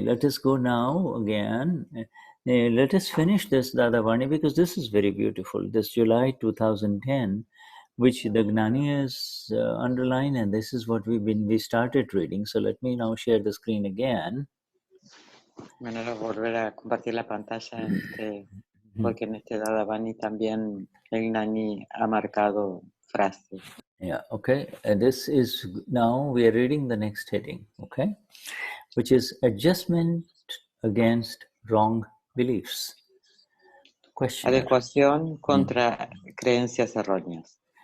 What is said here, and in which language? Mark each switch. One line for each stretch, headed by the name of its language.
English: Let us go now again. Let us finish this Dadavani because this is very beautiful. This July 2010, which the Gnani is underlined, and this is what we started reading. So let me now share the screen again.
Spanish: Bueno, ahora volver a compartir la pantalla, porque en este Dadavani también el Gnani ha marcado frases.
English: Yeah, okay. This is now we are reading the next heading, okay, which is adjustment against wrong beliefs. Question.
Spanish: Adecuación contra creencias erróneas.